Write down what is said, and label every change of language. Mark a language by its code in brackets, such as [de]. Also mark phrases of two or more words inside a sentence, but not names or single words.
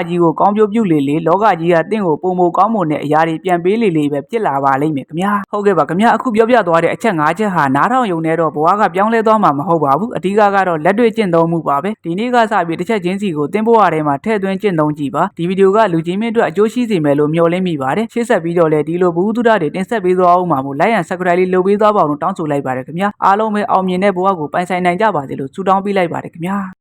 [my] ကြီးကိုကောင်းကျိုးပြုလေလေလောကကြီးကသင်ကိုပုံမကောင်းမွန်တဲ့အရာတွေပြန်ပေးလေလေပဲဖြစ်လာပါလိမ့်မယ်ခင်ဗျာဟုတ်ကဲ့ပါခင်ဗျာအခုပြောပြသွားတဲ့အချက်5ချက်ဟာနားထောင်ယုံနဲ့တော့ဘဝကပြောင်းလဲသွားမှာမဟုတ်ပါဘူးအဓိကကတော့လက်တွေ့ကျင့်သုံးမှုပါပဲဒီနေ့ကစပြီးတစ်ချက်ချင်းစီကိုသင်ဘဝထဲမှာထည့်သွင်းကျင့်သုံးကြည့်ပါဒီဗီဒီယိုကလူကြီးမင်းအတွက်အကျိုးရှိစေမယ်လို့မျှော်လင့်မိပါတယ်ရှေ့ဆက်ပြီးတော့လည်းဒီလိုဘုဟုတုဒတွေတင်ဆက်ပေးသွားအောင်ပါမို့ [en] like and subscribe [my] လေးလုပ်ပေးသွားပါအောင်တောင်းဆိုလိုက်ပါတယ်ခင်ဗျာအားလုံးပဲအောင်မြင်တဲ့ဘဝကိုပိုင်ဆိုင်နိုင်ကြပါစေလို့ဆုတောင်းပေးလိုက်ပါတယ်ခင်ဗျာ